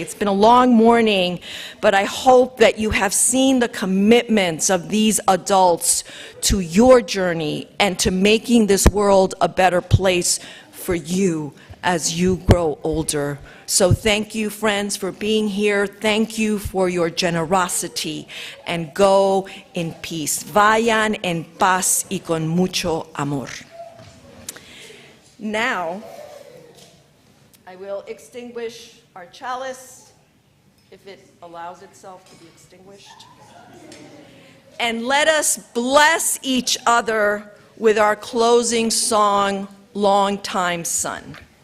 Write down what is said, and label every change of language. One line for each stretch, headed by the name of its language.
English: It's been a long morning, but I hope that you have seen the commitments of these adults to your journey and to making this world a better place for you as you grow older. So thank you, friends, for being here. Thank you for your generosity, and go in peace.
Spanish: Vayan en paz y con mucho amor.
English: Now, I will extinguish our chalice, if it allows itself to be extinguished. And let us bless each other with our closing song, Long Time Son.